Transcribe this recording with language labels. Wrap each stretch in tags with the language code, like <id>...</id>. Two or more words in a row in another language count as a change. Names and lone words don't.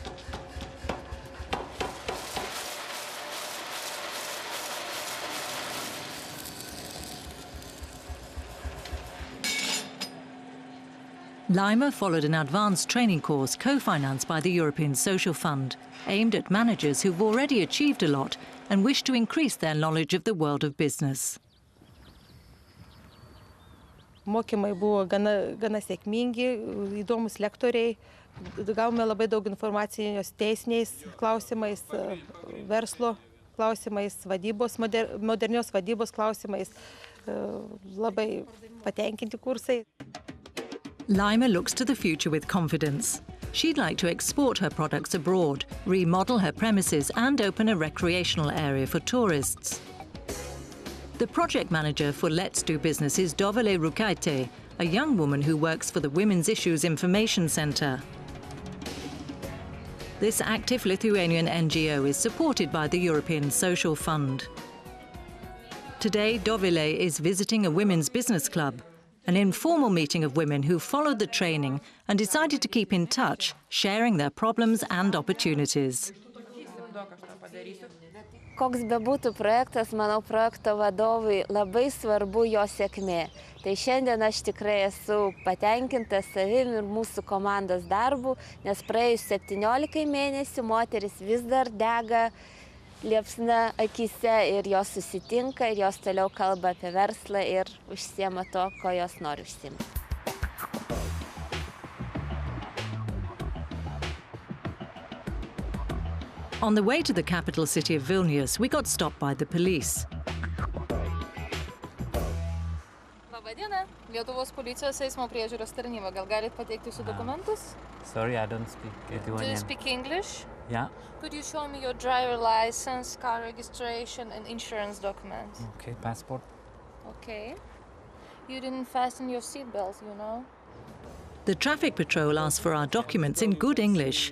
<en>Laima followed an advanced training course co-financed by the European Social Fund, aimed at managers who've already achieved a lot and wish to increase their knowledge of the world of business.</en> <lt>Mokymai buvo gana sėkmingi, įdomus lektoriai. Gavome labai daug informacijos teisiniais klausimais, verslo klausimais, vadybos, modernios vadybos klausimais. Labai patenkinti kursai.</lt> <en>Laima looks to the future with confidence. She'd like to export her products abroad, remodel her premises and open a recreational area for tourists. The project manager for Let's Do Business is Dovile Rukaite, a young woman who works for the Women's Issues Information Centre. This active Lithuanian NGO is supported by the European Social Fund. Today, Dovile is visiting a women's business club, an informal meeting of women who followed the training and decided to keep in touch, sharing their problems and opportunities.</en> <lt>Koks bebūtų projektas, manau, projekto vadovui labai svarbu jo sėkmė. Tai šiandien aš tikrai esu patenkinta savim ir mūsų komandos darbu, nes praėjus 17 mėnesių moteris vis dar dega liepsna akise ir jos susitinka ir jos toliau kalba apie verslą ir užsiema to, ko jos nori užsiimti.</lt> <en>On the way to the capital city of Vilnius, we got stopped by the police.</en> <lt>Labą dieną. Lietuvos policijos eismo priežiūros tarnyba. Gal galite pateikti jūsų dokumentus?</lt> <en>Sorry, I don't speak Lithuanian. Do you speak English? Yeah. Could you show me your driver license, car registration and insurance documents? Okay, passport. Okay. You didn't fasten your seatbelt, you know? The traffic patrol asked for our documents in good English.</en>